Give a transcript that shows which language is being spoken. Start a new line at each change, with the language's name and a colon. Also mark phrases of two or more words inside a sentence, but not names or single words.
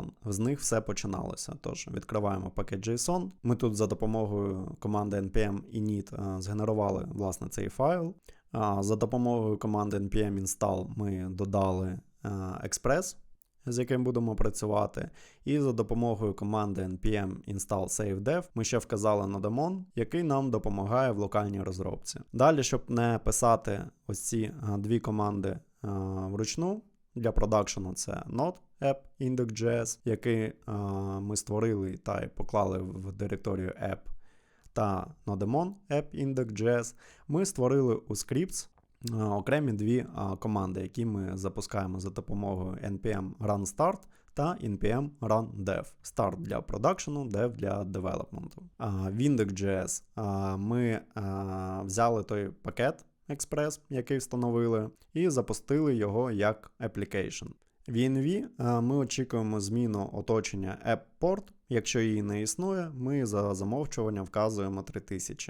Ukrainian: З них все починалося. Тож, відкриваємо package.json. Ми тут за допомогою команди
English: npm init
Ukrainian: згенерували, власне, цей файл. За допомогою команди
English: npm install
Ukrainian: ми додали Express, з яким будемо працювати. І за допомогою команди
English: npm install savedev
Ukrainian: ми ще вказали на daemon, який нам допомагає в локальній розробці. Далі, щоб не писати ось ці 2 команди вручну, для продакшену це
English: node app index.js,
Ukrainian: який ми створили та й поклали в директорію app, та
English: nodemon app index.js,
Ukrainian: ми створили у scripts окремі 2 команди, які ми запускаємо за допомогою
English: npm run start
Ukrainian: та
English: npm run dev.
Ukrainian: Start для продакшену, dev для девелопменту. В index.js ми взяли той пакет Express, який встановили, і запустили його як application. В env ми очікуємо зміну оточення app-port. Якщо її не існує, ми за замовчування вказуємо 3000.